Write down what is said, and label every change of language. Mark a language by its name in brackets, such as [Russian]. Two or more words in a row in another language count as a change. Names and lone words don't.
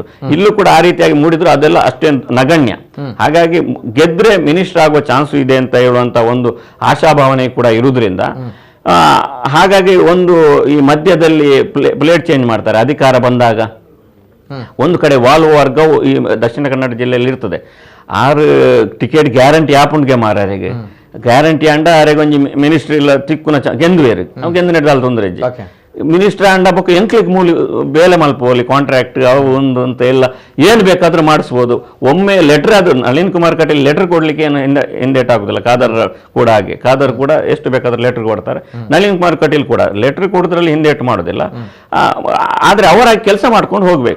[Kannada] ಇಲ್ಲೂ ಕೂಡ ಆ ರೀತಿಯಾಗಿ ಮೂಡಿದ್ರು, ಅದೆಲ್ಲ ಅಷ್ಟೇ ನಗಣ್ಯ. ಹಾಗಾಗಿ ಗೆದ್ರೆ ಮಿನಿಸ್ಟರ್ ಆಗುವ ಚಾನ್ಸ್ ಇದೆ ಅಂತ ಹೇಳುವಂತ ಒಂದು ಆಶಾಭಾವನೆ ಕೂಡ ಇರುವುದರಿಂದ ಹಾಗಾಗಿ ಒಂದು ಈ ಮಧ್ಯದಲ್ಲಿ ಪ್ಲೇಟ್ ಚೇಂಜ್ ಮಾಡ್ತಾರೆ. ಅಧಿಕಾರ ಬಂದಾಗ ಒಂದು ಕಡೆ ವಾಲ್ವ ವರ್ಗವು ಈ ದಕ್ಷಿಣ ಕನ್ನಡ ಜಿಲ್ಲೆಯಲ್ಲಿ ಇರ್ತದೆ. [Tulu] 6 [English] ticket guarantee [Tulu] ಆಪುಂಡ್ಗೆ ಮಾರಾರಿಗೆ ಗ್ಯಾರಂಟಿ ಅಂಡ ಅರೆಗೆ ಒಂಜಿ ಮಿನಿಸ್ಟ್ರಿ ಇಲ್ಲ ತಿಕ್ಕುನ ಗೆಂದುವೇರು ನಾವು ಗೆಂದು ನಡೆದಾಲ್ ತೊಂದರೆ ಮಿನಿಸ್ಟರ್ ಅಂಡ ಬೊಕ್ಕ ಎಂಕ್ಲಿಗೆ ಮೂಲಿ ಬೇಲೆ ಮಲ್ಪೋಲಿ ಕಾಂಟ್ರಾಕ್ಟ್ ಅವು ಒಂದು [Kannada] ಅಂತ ಎಲ್ಲ ಏನು ಬೇಕಾದ್ರೂ ಮಾಡಿಸ್ಬೋದು. ಒಮ್ಮೆ ಲೆಟರ್, ಅದು ನಳಿನ್ ಕುಮಾರ್ ಕಟೀಲ್ ಲೆಟರ್ ಕೊಡ್ಲಿಕ್ಕೆ ಏನು ಹಿಂದೇಟ್ ಆಗುದಿಲ್ಲ. ಖಾದರ್ ಕೂಡ ಹಾಗೆ, ಖಾದರ್ ಕೂಡ ಎಷ್ಟು ಬೇಕಾದ್ರೂ ಲೆಟರ್ ಕೊಡ್ತಾರೆ. ನಳಿನ್ ಕುಮಾರ್ ಕಟೀಲ್ ಕೂಡ ಲೆಟರ್ ಕೊಡೋದ್ರಲ್ಲಿ ಹಿಂದೇಟ್ ಮಾಡೋದಿಲ್ಲ. ಆದ್ರೆ ಅವರ ಕೆಲಸ ಮಾಡ್ಕೊಂಡು ಹೋಗ್ಬೇಕು.